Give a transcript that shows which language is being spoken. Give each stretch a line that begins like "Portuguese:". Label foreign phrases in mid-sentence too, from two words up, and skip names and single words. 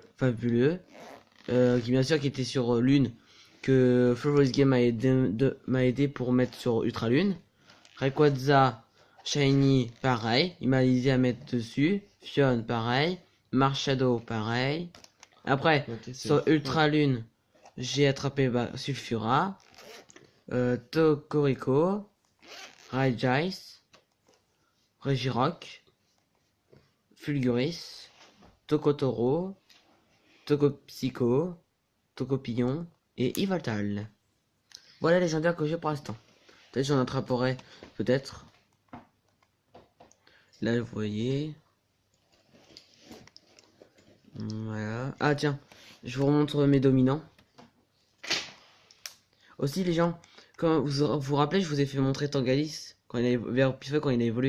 French: fabuleux, qui bien sûr qui était sur Lune, que Flowboys Game m'a aidé pour mettre sur Ultra Lune. Rayquaza, Shiny, pareil, il m'a aidé à mettre dessus. Fion, pareil. Marshadow, pareil. Après, Mathias, sur Ultra Lune, j'ai attrapé Sulfura, Tokorico, Raijice, Regirock, Fulguris, Tokotoro, Tokopsycho, Tokopillon et Yveltal. Voilà les légendaires que j'ai pour l'instant. Peut-être j'en attraperai, peut-être. Là, vous voyez. Voilà. Ah tiens, je vous remontre mes dominants. Aussi les gens, quand vous rappelez, je vous ai fait montrer Tangalis quand quand il a évolué.